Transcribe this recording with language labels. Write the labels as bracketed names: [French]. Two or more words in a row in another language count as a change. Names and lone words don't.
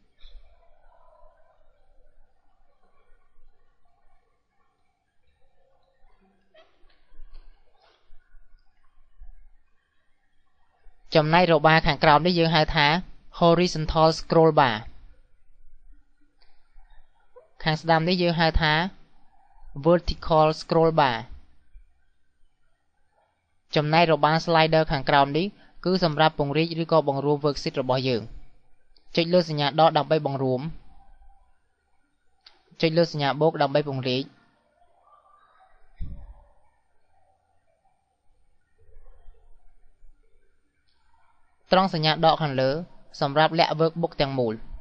[Khmer] ចំណែករបារខាងក្រោមនេះយើងហៅថា [English] horizontal scroll bar [Khmer] ខាងស្ដាំនេះយើងហៅថា [English] vertical scroll bar [Khmer] ចំណែករបារ slider ខាងក្រោមនេះគឺសម្រាប់ពង្រីកឬក៏បង្រួម worksheet របស់យើងចុចលើសញ្ញាដកដើម្បីបង្រួមចុចលើសញ្ញាបូកដើម្បីពង្រីកត្រង់សញ្ញាដកខាងលើសម្រាប់លាក់ workbook ទាំងមូល